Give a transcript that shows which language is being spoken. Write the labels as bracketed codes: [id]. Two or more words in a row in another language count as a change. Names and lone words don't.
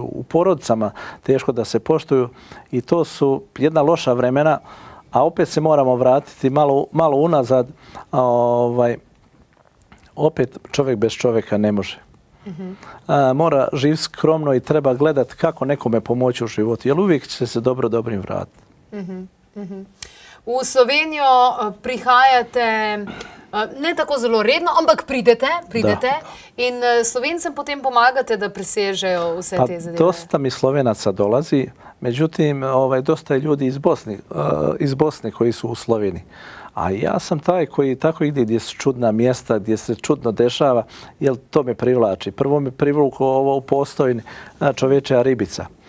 [bs] U porodicama teško da se poštuju i to su jedna loša vremena, a opet se moramo vratiti malo unazad. Opet čovjek bez čovjeka ne može. Mora živjeti skromno i treba gledati kako nekome pomoći u životu, jer uvijek će se dobrim vratiti. [sl] V Slovenijo prihajate ne tako zelo redno, ampak pridete in Slovencem potem pomagate, da presežejo vse te zadeve. [bs] Dosta mi Slovenaca dolazi, međutim dosta je ljudi iz Bosne koji su u Sloveniji. A ja sam taj koji tako ide gdje su čudna mjesta, gdje se čudno dešava, jer to me privlači. Prvo me privuklo ovo u Postojni čovječja ribica.